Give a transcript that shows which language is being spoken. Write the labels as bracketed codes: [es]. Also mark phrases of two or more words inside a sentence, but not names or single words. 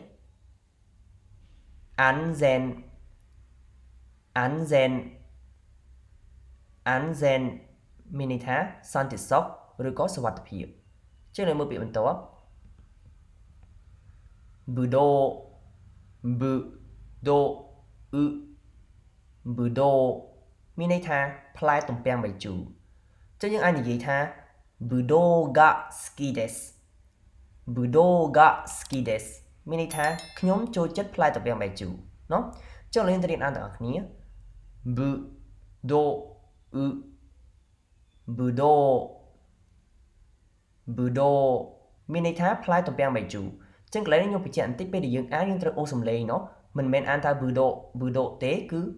[km] Anzen មានន័យថាសន្តិសុខឬក៏សុវត្ថិភាពចឹងយើងមើលពាក្យបន្ទាប់ Budo មានន័យថាផ្លែទំពាំងបាយជូរចឹងយើងអាចនិយាយថា [ja] ぶどうが好き [km] desu មានន័យថាខ្ញុំចូលចិត្តផ្លែទំពាំងបាយជូរเนาะចុះយើងទៅរៀនអានទាំងអស់គ្នា Budo មានន័យថាផ្លែទំពាំងបាយជូរចឹងកន្លែងនេះខ្ញុំបញ្ជាក់បន្តិចពេលដែលយើងអានយើងត្រូវអូសសំឡេងเนาะមិនមែនអានថា Budo ទេគឺ